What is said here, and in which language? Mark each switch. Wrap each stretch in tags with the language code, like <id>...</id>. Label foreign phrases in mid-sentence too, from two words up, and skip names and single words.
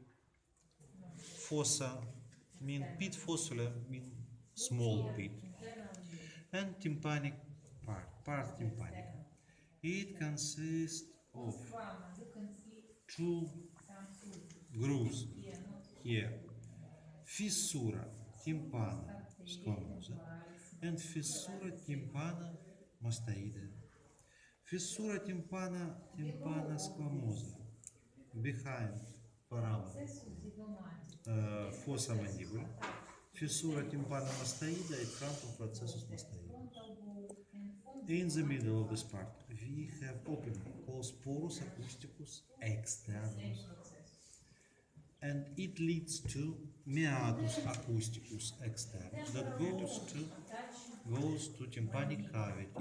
<en>Fossa mean pit, fossula mean small pit. And tympanic part tympanic. It consists of two grooves here.</en> <la>Fissura tympana squamosa and fissura tympana mastoidea. Fissura tympana squamosa behind foramen, fossa mandibular. Fissura tympana mastoidea</la> <en>in front of</en> <la>processus mastoideus.</la> <en>In the middle of this part, we have opening called</en> <la>porus acousticus externus,</la> <en>and it leads to</en> <la>meatus acousticus externus</la> <en>that goes to tympanic cavity.</en>